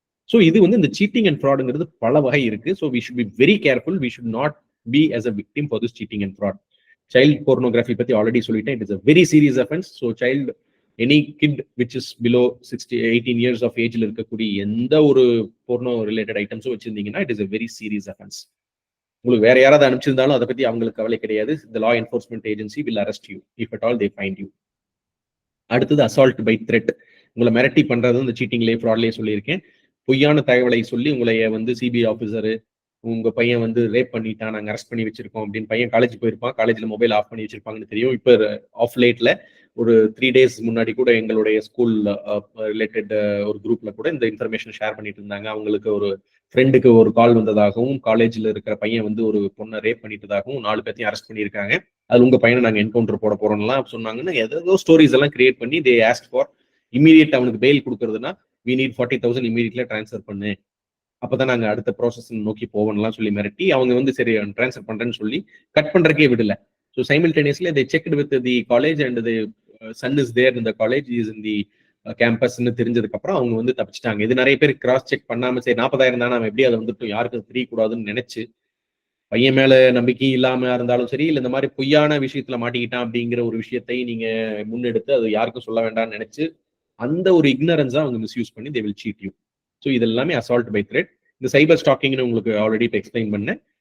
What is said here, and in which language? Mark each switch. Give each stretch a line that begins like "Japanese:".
English: so
Tamil: இது வந்து இந்த சீட்டிங் அண்ட் ஃப்ராடுங்கிறது பல வகை இருக்கு.
English: So we should be very careful, we should not be as a victim for this cheating and fraud. Child pornography
Tamil: பத்தி already சொல்லிட்டேன்,
English: It is a very serious offense. So child any kid which is below 18 years of ஏஜ்ல
Tamil: இருக்கக்கூடிய எந்த ஒரு Borno related ஐட்டம்ஸும் வச்சிருந்தீங்கன்னா
English: It is a very serious offense.
Tamil: உங்களுக்கு வேற யாராவது அனுப்பிச்சிருந்தாலும் அதை பத்தி அவங்களுக்கு கவலை கிடையாது.
English: The law enforcement agency will arrest you if at all they find you.
Tamil: அடுத்தது அசால்ட் பை த்ரெட். உங்களை மிரட்டி பண்றது இந்த சீட்டிங்லேயே ஃப்ராட்லேயே சொல்லியிருக்கேன். பொய்யான தகவலை சொல்லி உங்களைய வந்து சிபிஐ ஆஃபீஸரு உங்க பையன் வந்து ரேப் பண்ணிட்டான், நாங்கள் அரெஸ்ட் பண்ணி வச்சிருக்கோம் அப்படின்னு. பையன் காலேஜ் போயிருப்பான், காலேஜில் மொபைல் ஆஃப் பண்ணி வச்சிருப்பாங்கன்னு தெரியும். இப்போ ஆஃப் லேட்ல ஒரு 3 days முன்னாடி கூட எங்களுடைய ஸ்கூல் ரிலேட்டட் ஒரு குரூப்ல கூட இந்த இன்ஃபர்மேஷன் ஷேர் பண்ணிட்டு இருந்தாங்க. அவங்களுக்கு ஒரு ஃப்ரெண்டுக்கு ஒரு கால் வந்ததாகவும் காலேஜில் இருக்கிற பையன் வந்து ஒரு பொண்ணை ரேப் பண்ணிட்டதாகவும் 4 பேர்த்தையும் அரெஸ்ட் பண்ணியிருக்காங்க, அது உங்க பையனை நாங்கள் என்கவுண்டர் போட போறோம்லாம் சொன்னாங்கன்னு ஏதோ ஸ்டோரிஸ் எல்லாம் கிரியேட் பண்ணி
English: They ask for immediate.
Tamil: அவனுக்கு பெயில் கொடுக்கறதுனா
English: we need 40,000
Tamil: இமீடியட்ல டிரான்ஸ்ஃபர் பண்ணு, அப்பதான் நாங்க அடுத்த ப்ராசஸ் நோக்கி போவோம்லாம் சொல்லி மிரட்டி அவங்க வந்து சரி டிரான்ஸ்ஃபர் பண்றேன்னு சொல்லி கட் பண்றதுக்கே விடல.
English: so simultaneously they checked with the college and the son is there in the college, is in the கேம்பஸ்ன்னு
Tamil: தெரிஞ்சதுக்கு அப்புறம் அவங்க வந்து தப்பிச்சிட்டாங்க. இது நிறைய பேர் கிராஸ் செக் பண்ணாம சரி 40,000 தானே நம்ம எப்படி அதை வந்துட்டு யாருக்கு தெரியக்கூடாதுன்னு நினைச்சு பையன் மேல நம்பிக்கை இல்லாம இருந்தாலும் சரி, இல்லை இந்த மாதிரி பொய்யான விஷயத்துல மாட்டிக்கிட்டான் அப்படிங்கிற ஒரு விஷயத்தை நீங்க முன்னெடுத்து அது யாருக்கும் சொல்ல வேண்டாம்னு நினைச்சு அந்த ஒரு இக்னரன்ஸா அவங்க மிஸ்யூஸ் பண்ணி
English: they will cheat you.
Tamil: So இது எல்லாமே அசால்ட் பை த்ரெட். இந்த சைபர் ஸ்டாக்கிங்னு உங்களுக்கு ஆல்ரெடி இப்போ எக்ஸ்பிளைன் பண்ணேன்.